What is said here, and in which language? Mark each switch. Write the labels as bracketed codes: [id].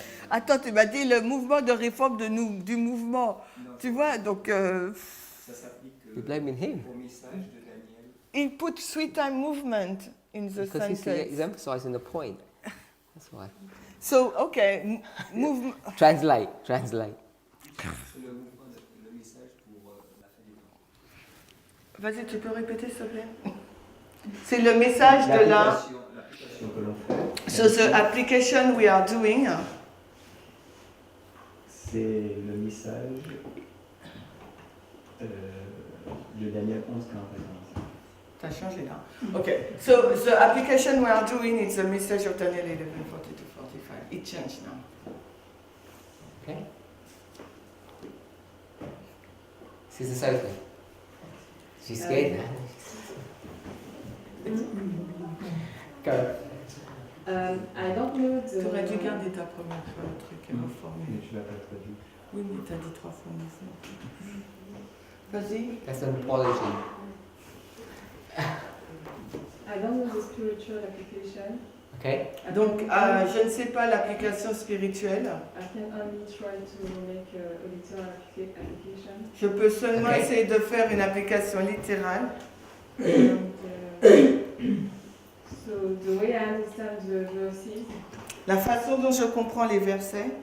[fr] Attends, tu m'as dit le mouvement de réforme du mouvement. Non, Tu vois, donc ça s'applique [en] You're blaming him. [fr] au message de Daniel. [en] he put 3 time movement in the Because he's sentence. emphasizing the point. That's why. So okay, movement. Translate. [fr] C'est le mouvement, le message pour la fin du temps. Vas-y, tu peux répéter s'il te plaît. C'est le message de la. L'application que l'on fait. [en] So the application we are doing. [fr] C'est le message de Daniel 11, 15. T'as changé là. Okay. [en] So the application we are doing is the message of Daniel 11, 40 to 45. It changed now. Okay. Sister Sophie. She's scared now. Go. I don't know the. [fr] Tu aurais dû garder ta première fois le truc et reformer. Mais tu l'as pas traduit. Oui, mais t'as dit 3 fois mais Vas-y. [en] That's an apology. I don't know the spiritual application. Okay. [fr] Donc, je ne sais pas l'application spirituelle. [en] I can only try to make a literal application. [fr] Je peux seulement [en] Okay. [fr] essayer de faire une application littérale. [en] And, so the way I understand the verses [fr] La façon dont je comprends les versets,